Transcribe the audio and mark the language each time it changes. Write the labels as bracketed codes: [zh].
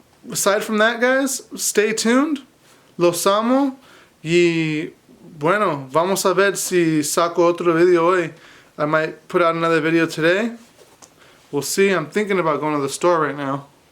[en] Aside from that, guys, stay tuned. [es] Los amo. Y bueno, vamos a ver si saco otro video hoy. [en] I might put out another video today. We'll see. I'm thinking about going to the store right now.